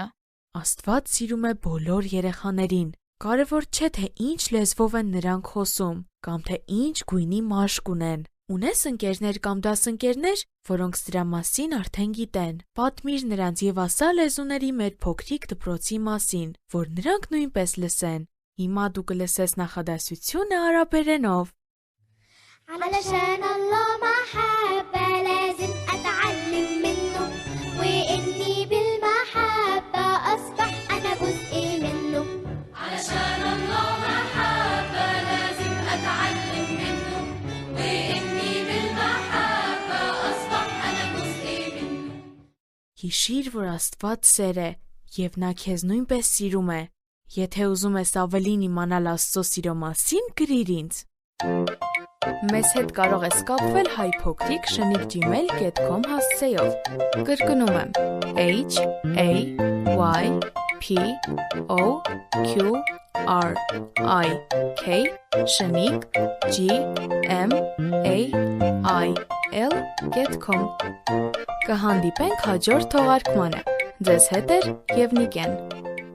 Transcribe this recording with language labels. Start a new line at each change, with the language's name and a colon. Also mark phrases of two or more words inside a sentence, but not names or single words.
Armenian: Աստված սիրում է բոլոր երեխաներին։ Կարևոր չէ, թե ինչ լեզվով են նրանք խոսում, կամ թե ինչ գույնի մաշկ ունեն։ Ունես ընկերներ կամ դասընկերներ, որոնք սրա մասին արդեն գիտեն։ Պատմիր նրանց և ասա լեզուների մեր փոքրիկ դպրոցի մասին, որ նրանք նույնպես լսեն։ Հիմա դու կլսես նախադասությունը արաբերենով։
Arabic: علشان الله محبة لازم أتعلم منه وإني بالمحبة أصبح أنا جزء منه علشان الله محبة لازم أتعلم منه وإني بالمحبة أصبح أنا جزء منه
Armenian: Հիշիր, որ Աստված սեր է, և նա քեզ նույնպես սիրում է։ Եթե ուզում ես ավելին իմանալ Աստծո սիրո մասին, գրիր ինձ։ Մեզ հետ կարող ես կապվել hayphokrik@gmail.com հասցեով։ Կրկնում եմ hayphokrik@gmail.com Կհանդիպենք հաջորդ թողարկմանը։ Ձեզ հետ է և Նիկեն։